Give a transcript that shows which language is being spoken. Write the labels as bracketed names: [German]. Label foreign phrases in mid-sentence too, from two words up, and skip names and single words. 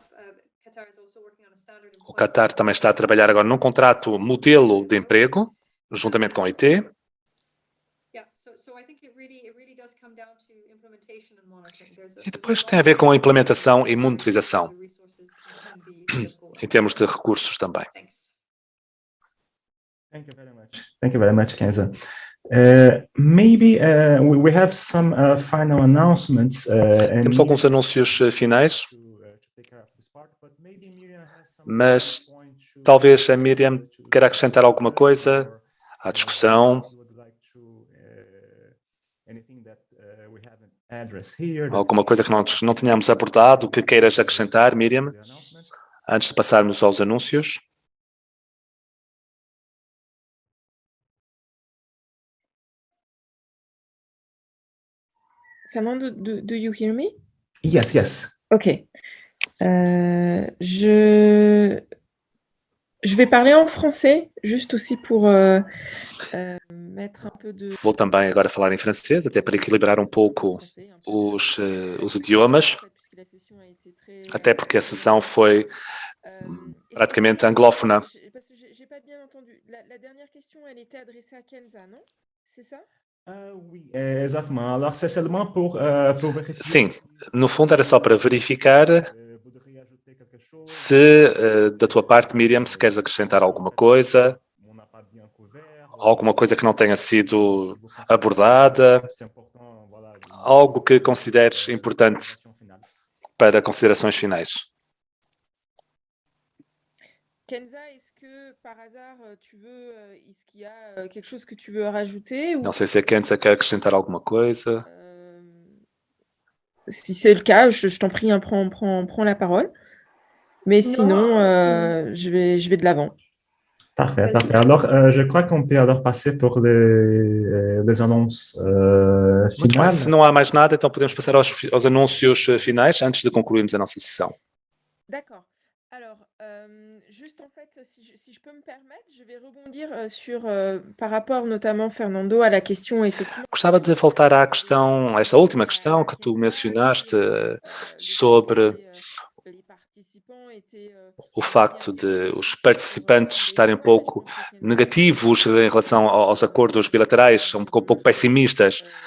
[Portuguese] O Qatar também está a trabalhar agora num contrato modelo de emprego, juntamente com a OIT. E depois tem a ver com a implementação e monitorização, em termos de recursos também. [English] Thank you very much, Kenza. Maybe we have some final announcements. [Portuguese] Temos alguns anúncios finais, mas talvez a Miriam queira acrescentar alguma coisa à discussão. Alguma coisa que não tínhamos abordado, que queiras acrescentar, Miriam, antes de passarmos aos anúncios? [English] Fernando, do you hear me? Yes, yes. Ok. [French] Je vais parler en français, juste aussi pour mettre un peu de... [Portuguese] Vou também agora falar em francês, até para equilibrar um pouco os idiomas, até porque a sessão foi praticamente anglófona. [French] J'ai pas bien entendu. La dernière question, elle était adressée à Kenza, non? C'est ça? [Portuguese] Oui, exatamente. [French] Alors, c'est seulement pour vérifier. [Portuguese] Sim, no fundo era só para verificar Se da tua parte, Miriam, se queres acrescentar alguma coisa que não tenha sido abordada, algo que consideres importante para considerações finais. [French] Kenza, est-ce que par hasard est-ce qu'il y a quelque chose que tu veux rajouter ou [Portuguese] Não sei se a Kenza quer acrescentar alguma coisa. [French] si c'est le cas, je t'en prie, hein, prends la parole. Mais Non, sinon, je vais de l'avant. Parfait, Vas-y. parfait. Alors, je crois qu'on peut alors passer pour les annonces [Portuguese] Muito bem, [French] finales. [Portuguese] se não há mais nada, então podemos passar aos anúncios finais antes de concluirmos a nossa sessão. [French] D'accord. Alors, juste en fait, si je peux me permettre, je vais rebondir sur, par rapport notamment, Fernando, à la question, effectivement. [Portuguese] Gostava de voltar à questão, a esta última questão que tu mencionaste sobre o facto de os participantes estarem um pouco negativos em relação aos acordos bilaterais, um pouco pessimistas.